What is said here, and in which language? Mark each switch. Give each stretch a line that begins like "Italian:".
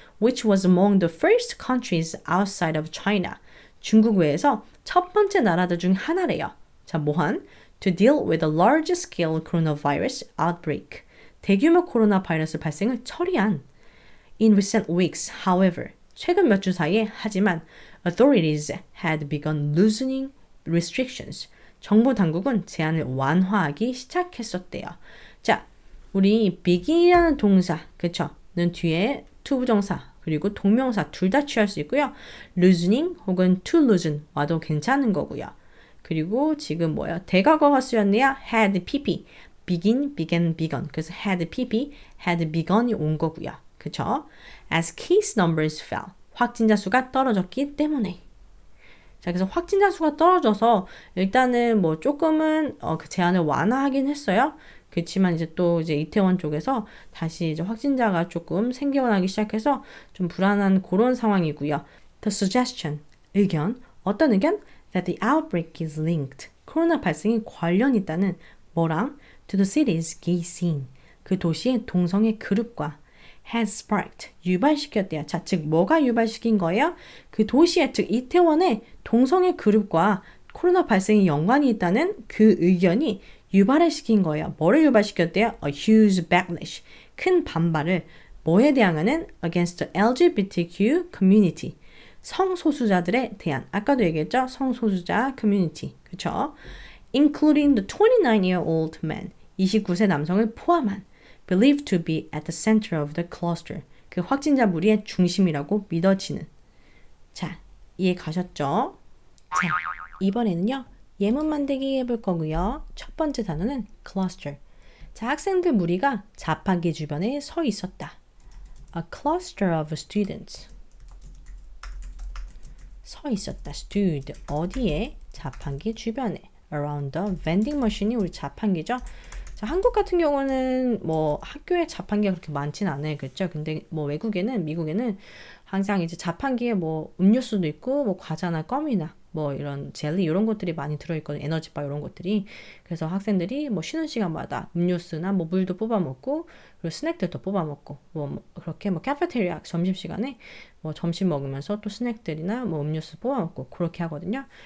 English: Which was among the first countries outside of China.
Korean: 중국 외에서 첫 번째 나라들 중 하나래요. 자, 뭐한?
English: To deal with a large-scale coronavirus outbreak.
Korean: 대규모 코로나 바이러스 발생을 처리한.
English: In recent weeks, however,
Korean: 최근 몇 주 사이에 하지만
English: authorities had begun loosening restrictions.
Korean: 정부 당국은 제한을 완화하기 시작했었대요. 자, 우리 begin이라는 동사, 그쵸? 는 뒤에 to 부정사, 그리고 동명사 둘 다 취할 수 있고요. loosening 혹은 to loosen 와도 괜찮은 거고요. 그리고 지금 뭐야? 대과거가 쓰였네요. had pp, begin, began, begun. 그래서 had pp, had begun이 온 거고요.
English: 그쵸? As case numbers fell.
Korean: 확진자 수가 떨어졌기 때문에. 자, 그래서 확진자 수가 떨어져서 일단은 뭐 조금은 그 제한을 완화하긴 했어요. 그렇지만 이제 또 이제 이태원 쪽에서 다시 이제 확진자가 조금 생겨나기 시작해서 좀 불안한 그런 상황이고요.
English: The suggestion,
Korean: 의견, 어떤 의견?
English: That the outbreak is linked.
Korean: 코로나 발생이 관련 있다는 뭐랑?
English: To the city's gay scene.
Korean: 그 도시의 동성애 그룹과
English: has sparked.
Korean: 유발시켰대요. 자, 즉 뭐가 유발시킨 거예요? 그 도시에, 즉 이태원의 동성애 그룹과 코로나 발생이 연관이 있다는 그 의견이 유발을 시킨 거예요. 뭐를 유발시켰대요?
English: A huge backlash.
Korean: 큰 반발을 뭐에 대항하는?
English: Against the LGBTQ community.
Korean: 성소수자들에 대한. 아까도 얘기했죠? 성소수자 커뮤니티. 그쵸?
English: Including the 29-year-old man.
Korean: 29세 남성을 포함한.
English: Believed to be at the center of the cluster.
Korean: 그 확진자 무리의 중심이라고 믿어지는. 자, 이해 가셨죠? 자, 이번에는요. 예문 만들기 해볼 거고요. 첫 번째 단어는 cluster. 자, 학생들 무리가 자판기 주변에 서 있었다.
English: A cluster of students.
Korean: 서 있었다. stood. 어디에? 자판기 주변에.
English: Around the vending machine이
Korean: 우리 자판기죠. 자, 한국 같은 경우는 뭐 학교에 자판기가 그렇게 많지는 않아요. 그렇죠? 근데 뭐 외국에는, 미국에는 항상 이제 자판기에 뭐 음료수도 있고 뭐 과자나 껌이나 뭐 이런 젤리 이런 것들이 많이 들어있거든요. 에너지바 이런 것들이. 그래서 학생들이 뭐 쉬는 시간마다 음료수나 뭐 물도 뽑아 먹고 그리고 스낵들도 뽑아 먹고 뭐 그렇게 뭐 카페테리아 점심시간에 뭐 점심 먹으면서 또 스낵들이나 뭐 음료수 뽑아 먹고 그렇게 하거든요.